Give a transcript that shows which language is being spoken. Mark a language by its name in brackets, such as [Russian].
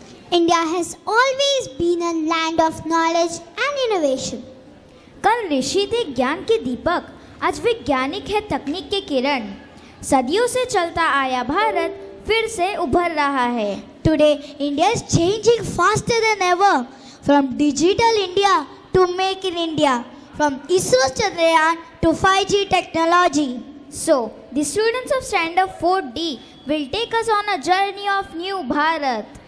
[English] India has always been a land of knowledge and innovation. [Hindi] कल ऋषि थे ज्ञान के दीपक, आज वैज्ञानिक है तकनीक के किरण. सदियों से चलता आया भारत फिर से उभर रहा है. [English] Today, India is changing faster than ever. From digital India to Make in India, from ISRO's Chandrayaan to 5G technology. So, the students of Standard 4D will take us on a journey of new Bharat.